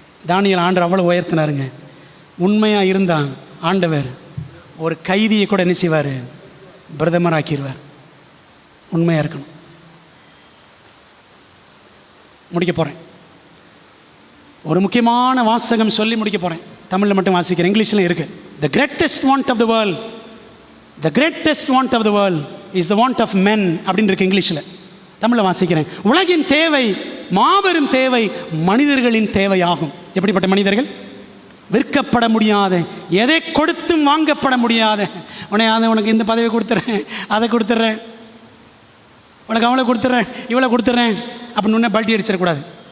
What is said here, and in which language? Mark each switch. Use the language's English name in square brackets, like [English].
[Tamil] தானியேல் ஆண்டவர் அவ்வளோ உயர்த்தினாருங்க. உண்மையாக இருந்தான் ஆண்டவர் ஒரு கைதியை கூட என்ன செய்வார்? பிரதமர் ஆக்கிடுவார். உண்மையாக இருக்கணும். முடிக்க போகிறேன். ஒரு முக்கியமான வாசகம் சொல்லி முடிக்க போகிறேன். தமிழில் மட்டும் வாசிக்கிறேன், இங்கிலீஷில் இருக்குது. [English] The greatest want of the world, the greatest want of the world is the want of men [Tamil] அப்படின்னு இருக்கு இங்கிலீஷில். தமிழில் வாசிக்கிறேன். உலகின் தேவை, மாபெரும் தேவை மனிதர்களின் தேவையாகும். எப்படிப்பட்ட மனிதர்கள்? விற்கப்பட முடியாத, எதை கொடுத்தும் வாங்கப்பட முடியாத, உனக்கு இந்த பதவி கொடுத்துட்றேன், அதை கொடுத்துட்றேன், உனக்கு அவளை கொடுத்துட்றேன், இவளை கொடுத்துட்றேன் அப்படின்னு ஒன்றே பல்ட்டி அடிச்சிடக்கூடாது.